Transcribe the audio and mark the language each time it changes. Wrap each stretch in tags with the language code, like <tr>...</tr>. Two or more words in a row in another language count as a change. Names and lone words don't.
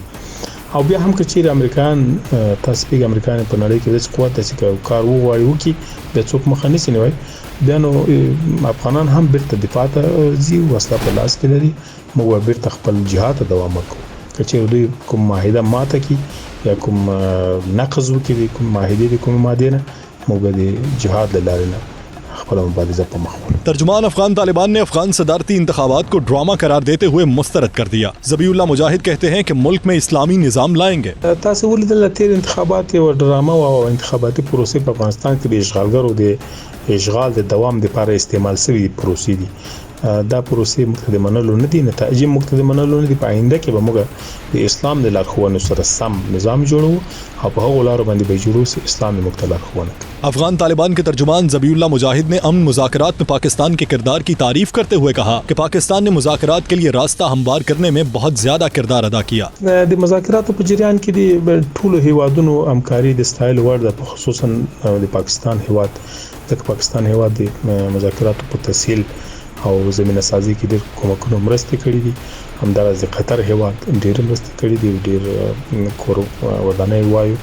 <ps>او بیا هم که چیرې امریکایان تاسو پیګ امریکایان په نړۍ کې د قوت چې کار وغواړي وکي د څوک مخه نسی نیوي، بیا نو افغانان هم بیرته دفاع ته ځي، وسله په لاس کې لري، موږ بیرته خپل جهاد ته دوام ورکوو. که چیرې دوی کوم معاهده ماته کی یا کوم نقض وکړي، کوم معاهده د کوم ماده نه، موږ د جهاد له لارې نه خپل مبارزه په مخ وړو.</ps> <ur>ترجمان افغان طالبان نے افغان صدارتی انتخابات کو ڈرامہ قرار دیتے ہوئے مسترد کر دیا. ذبیح اللہ مجاہد کہتے ہیں کہ ملک میں اسلامی نظام لائیں گے.</ur> <ps>تاسو ولیدل تیر انتخابات او ډراما او انتخاباتي پروسې په افغانستان کې د اشغالګرو د اشغال د دوام لپاره استعمال شوی پروسې دي. دا پروسې مقتضی منلو نه دي، نتایج مقتضی منلو نه دي. په آینده کې به موږ د اسلام د لارښوونو سره سم نظام جوړو او په هغو لارو باندې به جوړو چې اسلام د مقتضی لارښوونه کوي.</ps> <ur>افغان طالبان کے ترجمان ذبیح اللہ مجاہد نے امن مذاکرات میں پاکستان کے کردار کی تعریف کرتے ہوئے کہا کہ پاکستان نے مذاکرات کے لیے راستہ ہموار کرنے میں بہت زیادہ کردار ادا کیا.</ur> <ps>د مذاکراتو په جریان کې د ټولو هیوادونو همکاري د ستایل وړ ده، خصوصا د پاکستان هیواد. د پاکستان هیواد د مذاکراتو په تسهیل او زمینه سازي کې ډېر کومکونه مرسته کړې دي. همدارس د قطر هیواد ډېر مرسته کړې دي، ډېر کور ودانۍ وایو.</ps>